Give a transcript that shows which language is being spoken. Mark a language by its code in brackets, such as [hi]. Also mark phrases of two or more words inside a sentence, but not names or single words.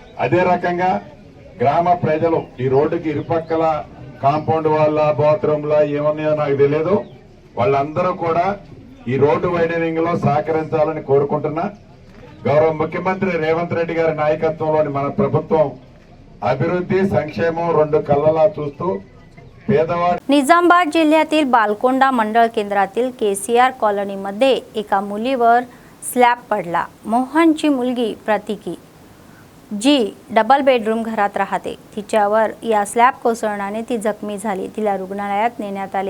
[te] అదే రకంగా గ్రామ ప్రజలు ఈ రోడ్డుకి ఇరుపక్కల కాంపౌండ్ వాళ్ళ బాత్రూమ్ల ఏమన్నాయో నాకు తెలియదు, వాళ్ళందరూ కూడా ఈ రోడ్డు వైడనింగ్ లో సహకరించాలని కోరుకుంటున్నా. గౌరవ ముఖ్యమంత్రి రేవంత్ రెడ్డి గారి నాయకత్వంలోని మన ప్రభుత్వం అభివృద్ధి సంక్షేమం రెండు కళ్ళలా చూస్తూ పేదవాడి [mr] निजामाबाद जिल्ह्यातील बालकोंडा मंडळ केंद्रातील केसीआर कॉलनीमध्ये एका मुलीवर स्लॅब पडला. मोहनची मुलगी प्रतीकी जी डबल बेडरूम घरात राहते. तिच्यावर या स्लॅब कोसळल्याने ती जखमी झाली. तिला रुग्णालयात नेण्यात आले.